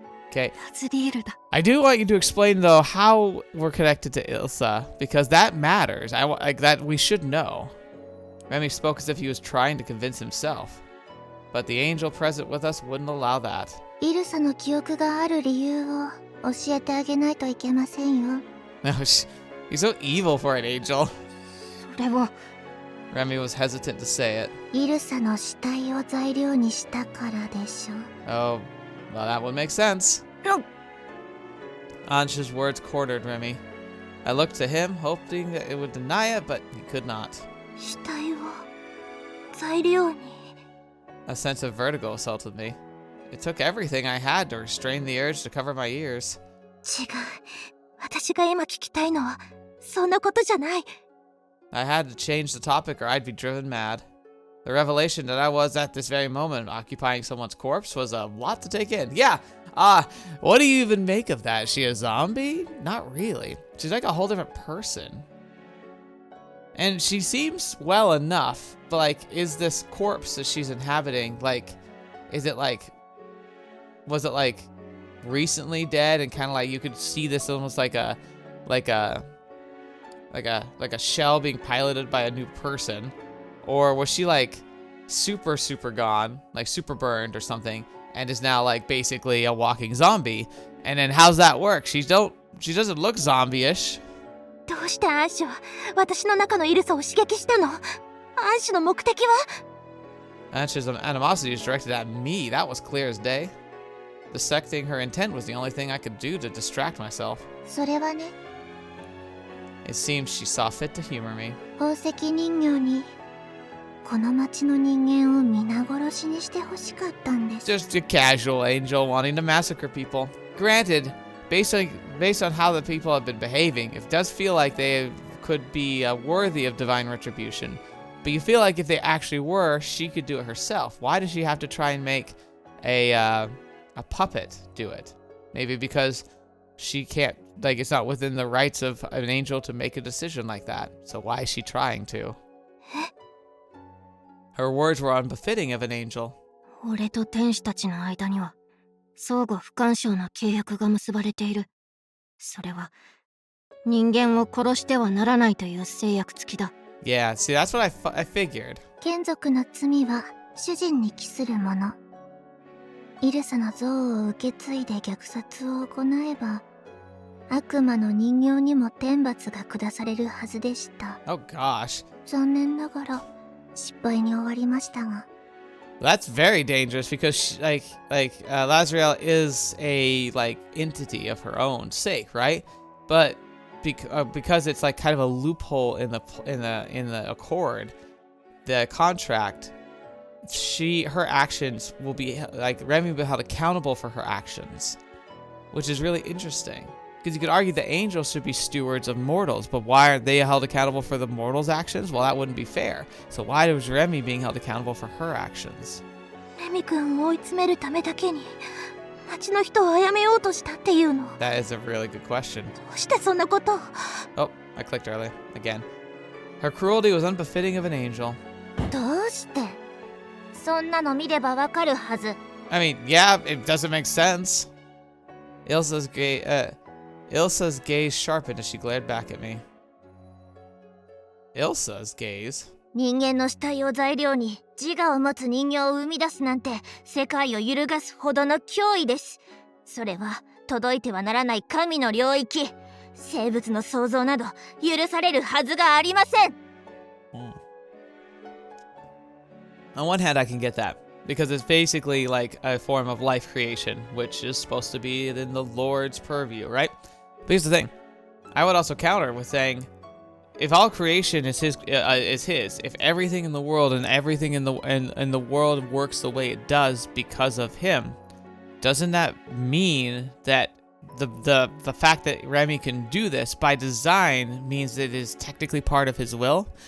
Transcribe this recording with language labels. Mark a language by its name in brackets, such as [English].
[English] Okay. [Japanese] ラズリエルだ。 [English] I do want you to explain though how we're connected to Ilsa, because that matters. Like that we should know. Remi spoke as if he was trying to convince himself, but the angel present with us wouldn't allow that. [Japanese] イルサの記憶がある理由を教えてあげないといけませんよ。 [English] No, he's so evil for an angel. [Japanese] それは [English] Remi was hesitant to say it. [Japanese] イルサの死体を材料にしたからでしょ。 [English] Oh, well, that would make sense. うん Ansha's words cornered Remi. I looked to him, hoping that it would deny it, but he could not. [Japanese] 死体を材料に [English] A sense of vertigo assaulted me. It took everything I had to restrain the urge to cover my ears. [Japanese] 違う。私が今聞きたいのはそんなことじゃない。 [English] I had to change the topic or I'd be driven mad. The revelation that I was at this very moment occupying someone's corpse was a lot to take in. Yeah, what do you even make of that? Is she a zombie? Not really. She's like a whole different person. And she seems well enough, but like, is this corpse that she's inhabiting, like, is it like, was it like recently dead and kind of like you could see this almost like a shell being piloted by a new person? Or was she like super gone, like super burned or something, and is now like basically a walking zombie? And then how's that work? She doesn't look zombie-ish. [Japanese] どうしてアンシュは私の中のイルサを刺激したの？アンシュの目的は？ [English] Ansha's animosity is directed at me. That was clear as day. Dissecting her intent was the only thing I could do to distract myself. [Japanese] それはね、 [English] It seems she saw fit to humor me. [Japanese] 宝石人形にこの町の人間を皆殺しにしてほしかったんです。 [English] Just a casual angel wanting to massacre people. Granted, based on how the people have been behaving, it does feel like they could be worthy of divine retribution. But you feel like if they actually were, she could do it herself. Why does she have to try and make a puppet do it? Maybe because she can't, like, it's not within the rights of an angel to make a decision like that. So why is she trying to? Her words were unbefitting of an angel. [Japanese] 俺と天使たちの間には相互不干渉な契約が結ばれている。それは人間を殺してはならないという制約付きだ。 [English] Yeah, see, that's what I figured. [Japanese] 眷属の罪は主人に帰するもの。イルサの像を受け継いで虐殺を行えば、悪魔の人形にも天罰が下されるはずでした。 [English] Oh gosh. [Japanese] 残念ながら失敗に終わりましたが。 [English] That's very dangerous because Lazriel is a like entity of her own sake, right? But because it's like kind of a loophole in the accord, the contract, her actions will be like Remi will be held accountable for her actions, which is really interesting. Because you could argue the angels should be stewards of mortals, but why are they held accountable for the mortals' actions? Well, that wouldn't be fair. So why was Remi being held accountable for her actions? [Japanese] レミ君を追い詰めるためだけに町の人を殺めようとしたっていうの。 [English] That is a really good question. [Japanese] どうしてそんなことを？ [English] Oh, I clicked early. Again. Her cruelty was unbefitting of an angel. [Japanese] どうして？そんなの見ればわかるはず。 [English] I mean, yeah, it doesn't make sense. Ilsa's gaze sharpened as she glared back at me. Ilsa's gaze? [Japanese] 人間の死体を材料に自我を持つ人形を生み出すなんて世界を揺るがすほどの脅威です。それは届いてはならない神の領域。生物の創造など許されるはずがありません。 [English] On one hand, I can get that, because it's basically like a form of life creation, which is supposed to be in the Lord's purview, right? But here's the thing. I would also counter with saying, if all creation is his, if everything in the world and everything in the world works the way it does because of him, doesn't that mean that the fact that Remi can do this by design means that it is technically part of his will?